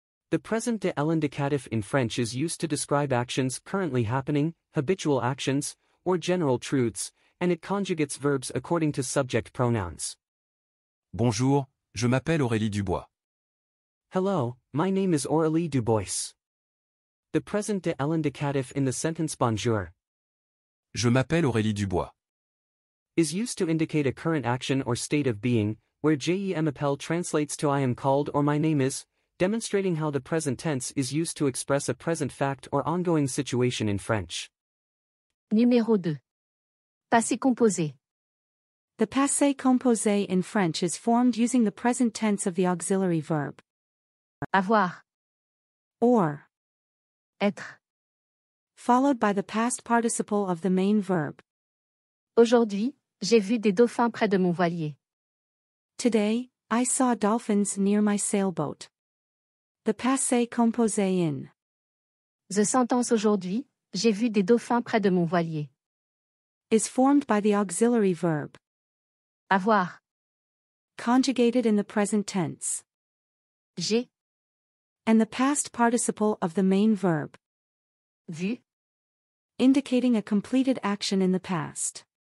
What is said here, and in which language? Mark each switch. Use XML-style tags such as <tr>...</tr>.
<en>The present de l'indicatif in French is used to describe actions currently happening, habitual actions, or general truths, and it conjugates verbs according to subject pronouns.</en> <fr>Bonjour, je m'appelle Aurélie Dubois.</fr> <en>Hello, my name is Aurélie Dubois. The present de l'indicatif in the sentence bonjour</en> <fr>Je m'appelle Aurélie Dubois.</fr> <en>is used to indicate a current action or state of being, where</en> <fr>je m'appelle</fr> <en>translates to I am called or my name is, demonstrating how the present tense is used to express a present fact or ongoing situation in French.</en> <fr>Numéro 2. Passé composé.</fr> <en>The passé composé in French is formed using the present tense of the auxiliary verb.</en> <fr>Avoir.</fr> <en>Or.</en> <fr>Être.</fr> <en>Followed by the past participle of the main verb.</en> <fr>Aujourd'hui, j'ai vu des dauphins près de mon voilier.</fr> <en>Today, I saw dolphins near my sailboat. The passé composé in. The sentence</en> <fr>aujourd'hui, j'ai vu des dauphins près de mon voilier.</fr> <en>Is formed by the auxiliary verb.</en> <fr>Avoir.</fr> <en>Conjugated in the present tense.</en> <fr>J'ai.</fr> <en>And the past participle of the main verb.</en> <fr>Vu.</fr> <en>Indicating a completed action in the past.</en>